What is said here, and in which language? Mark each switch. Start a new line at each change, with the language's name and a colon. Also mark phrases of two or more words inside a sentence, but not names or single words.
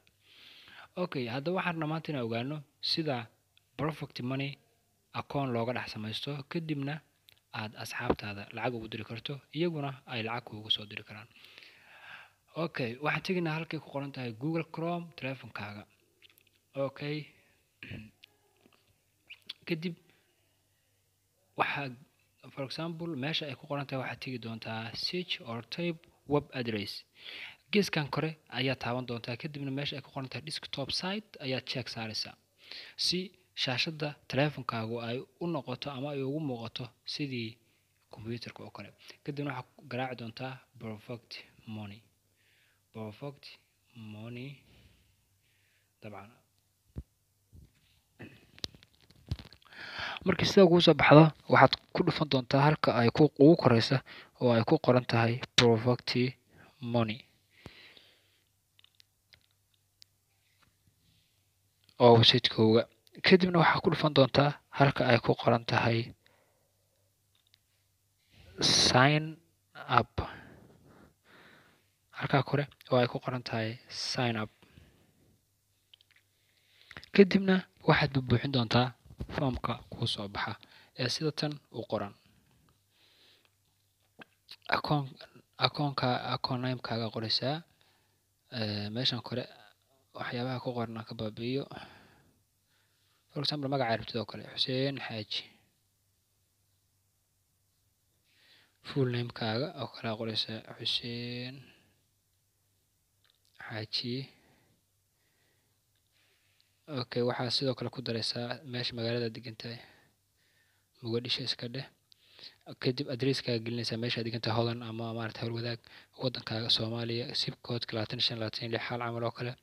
Somali: Okay, hadda waxaan maanta inaan ogaano sida Profect Money account looga dhex samaysto kadibna aad asxaabtaada lacag ugu diri karto iyaguna ay lacag kuugu soo diri karaan. Okay, waxaan tegaynaa halkay ku qoran tahay Google Chrome teleefankaaga. Okay, kadib waxaa
English: for example
Somali: meesha ay ku qoran tahay waxaad tegi doontaa
English: search or type web address.
Somali: Geeskan kore ayaa taaban doontaa kadibna meesha ay ku qoran tahay
English: desktop site
Somali: ayaa check saaraysaa si shaashada teleefankaagu ay u noqoto ama ay ugu muuqato sidii computerka oo kale. Kadibna waxaad garaaci doontaa Profect Money dabcan markii sida ugu soo baxdo waxaad ku dhufan doontaa halka ay ugu koreysa oo ay ku qoran tahay Profect Money oo website-kooga. Kadibna waxaad ku dhufan doontaa halka ay ku qoran tahay
English: sign up
Somali: halka kore oo ay ku qoran tahay
English: sign up.
Somali: Kadibna waxaad buuxin doontaa foomka kuu soo baxa ee sida tan u qoran.
English: Account name-
Somali: kaaga qoraysaa meeshan kore waxyaabaha ku qoran ka baabi'iyo.
English: For example
Somali: magaca rabtid oo kale Xuseen Xaaji.
English: Full name-
Somali: kaaga oo kale qoraysaa Xuseen Xaaji. Okay, waxaa sidoo kale ku daraysaa meesha magaalada degantahay Mogadisho iska dheh. Kadib address-kaaga gelinaysaa meesha degantahay Holland ama maaragtay Howlwadaag wadankaaga Soomaaliya
English: zip code
Somali: 2526 xal camal oo kale.